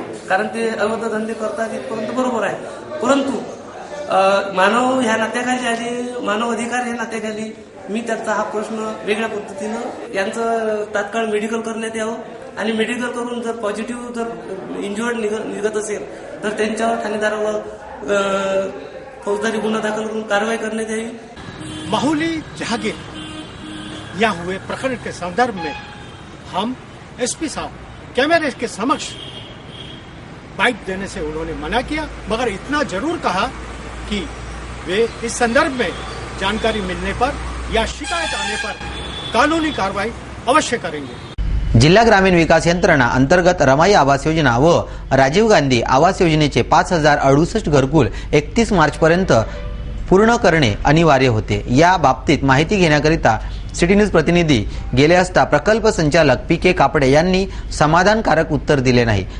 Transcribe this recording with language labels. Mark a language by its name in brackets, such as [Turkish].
[Marathi] कारण ते अवैध धंदे करतात इथपर्यंत बरोबर आहे. परंतु मानव ह्या नात्याखाली आणि मानव अधिकार ह्या नात्याखाली मी त्याचा हा प्रश्न वेगळ्या पद्धतीनं यांचं तात्काळ मेडिकल करण्यात यावं आणि मेडिकल करून जर पॉझिटिव्ह जर इंजुअर्ड निघत असेल तर त्यांच्यावर ठाणेदारावर फौजदारी गुन्हा दाखल करून कारवाई करण्यात यावी. [Hindi] माहुली जहांगीर या हुए प्रकरण के संदर्भ में हम SP साहब कैमरे के समक्ष बाइट देने से उन्होंने मना किया, मगर इतना जरूर कहा कि वे इस संदर्भ में जानकारी मिलने पर या शिकायत आने पर कानूनी कार्रवाई अवश्य करेंगे. [Marathi] जिल्हा ग्रामीण विकास यंत्रणा अंतर्गत रमाई आवास योजना व राजीव गांधी आवास योजनेचे 5068 घरकुल 31 मार्च पर्यंत पूर्ण करणे अनिवार्य होते. या बाबतीत माहिती घेण्याकरिता सिटी न्यूज प्रतिनिधी गेले असता प्रकल्प संचालक PK कापडे यांनी समाधानकारक उत्तर दिले नाही.